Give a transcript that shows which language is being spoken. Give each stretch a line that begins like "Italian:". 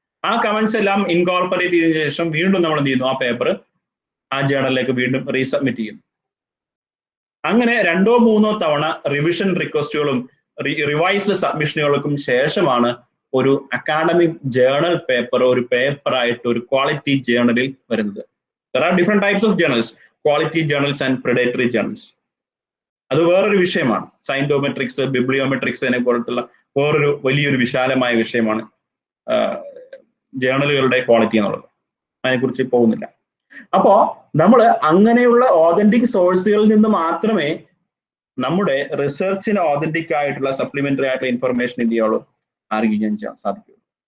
Malayalam: ആ കമന്റ്സ് എല്ലാം ഇൻകോർപ്പറേറ്റ് ചെയ്തതിനു ശേഷം വീണ്ടും നമ്മൾ എന്ത് ചെയ്യുന്നു, ആ പേപ്പർ ആ ജേർണലിലേക്ക് വീണ്ടും റീസബ്മിറ്റ് ചെയ്യുന്നു. അങ്ങനെ 2-3 തവണ റിവിഷൻ റിക്വസ്റ്റുകളും റിവൈസ്ഡ് സബ്മിഷനുകൾക്കും ശേഷമാണ് ഒരു അക്കാഡമിക് ജേർണൽ പേപ്പർ ഒരു പേപ്പറായിട്ട് ഒരു ക്വാളിറ്റി ജേർണലിൽ വരുന്നത്.
English: There are different types of journals, quality journals and predatory journals.
Malayalam: അത് വേറൊരു വിഷയമാണ്. സൈന്റോമെട്രിക്സ്, ബിബ്ലിയോമെട്രിക്സ് അതിനെ പോലത്തുള്ള വേറൊരു വലിയൊരു വിശാലമായ വിഷയമാണ് ജേർണലുകളുടെ ക്വാളിറ്റി എന്നുള്ളത്. അതിനെക്കുറിച്ച് പോകുന്നില്ല. അപ്പോ നമ്മൾ അങ്ങനെയുള്ള ഓതന്റിക് സോഴ്സുകളിൽ നിന്ന് മാത്രമേ നമ്മുടെ റിസർച്ചിന് ഓതന്റിക് ആയിട്ടുള്ള സപ്ലിമെന്ററി ആയിട്ടുള്ള ഇൻഫർമേഷൻ എന്ത് ചെയ്യുള്ളൂ, ആർഗ്യൂ ചെയ്യാൻ സാധിക്കുള്ളൂ.